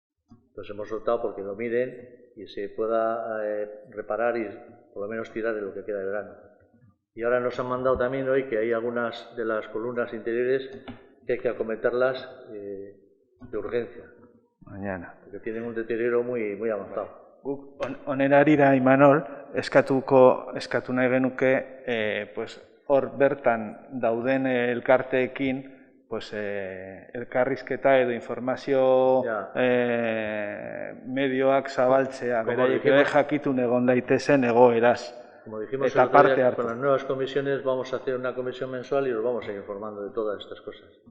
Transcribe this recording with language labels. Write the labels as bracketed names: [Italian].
[Spanish] Entonces hemos optado porque lo miren y se pueda reparar y por lo menos tirar de lo que queda de verano. Y ahora nos han mandado también hoy que hay algunas de las columnas interiores que hay que acometerlas de urgencia. Mañana. Porque tienen un deterioro muy avanzado. [Basque] Honerarira Imanol, eskatu nahi genuke, pues hor bertan dauden elkarteekin, pues elkarrizketa edo informazio medioak zabaltzea, beraiek ere jakitun egon daitezen egoeraz. [Spanish] Como dijimos el otro día, con las nuevas comisiones vamos a hacer una comisión mensual y os vamos a ir informando de todas estas cosas.